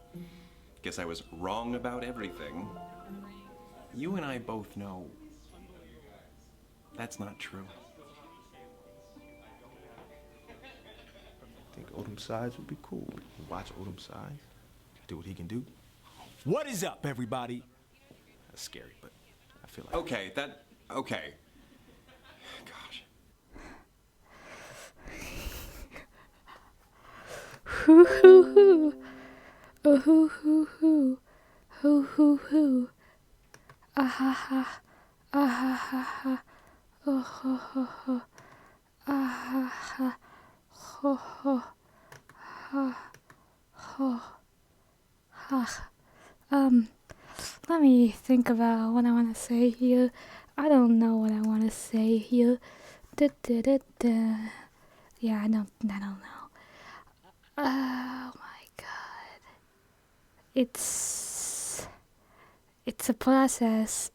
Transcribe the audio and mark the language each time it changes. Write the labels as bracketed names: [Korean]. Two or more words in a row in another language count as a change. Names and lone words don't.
[English] Guess I was wrong about everything. You and I both know that's not true. think Odom Sides would be cool. Watch Odom Sides, do what he can do. What is up, everybody? That's scary, but I feel like... Okay, okay. Gosh. Hoo hoo hoo. Oh hoo hoo hoo. Hoo hoo hoo. Ah ha ha. Ah ha ha ha. Oh ho ho ho. Ah ha ha. Ho ho. Ha. Ho. Ha. Let me think about what I want to say here. I don't know what I want to say here. Da, da, da, da. Yeah, I don't know. Oh my god. It's a process.